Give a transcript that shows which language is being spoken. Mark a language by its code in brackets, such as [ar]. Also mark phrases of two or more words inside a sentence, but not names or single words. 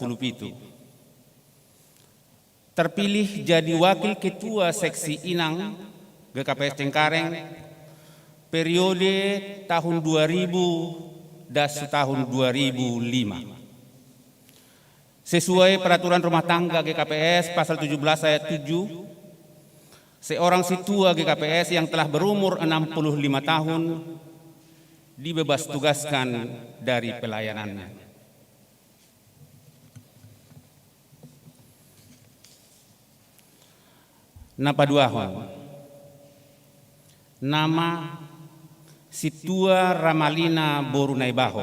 [id] Terpilih jadi Wakil Ketua Seksi Inang GKPS Cengkareng periode tahun 2000 dan tahun 2005. Sesuai peraturan rumah tangga GKPS pasal 17 ayat 7, seorang situa GKPS yang telah berumur 65 tahun dibebas tugaskan dari pelayanannya. [bts] Napaduahon. [id] Nama Situa Ramalina Borunaibaho.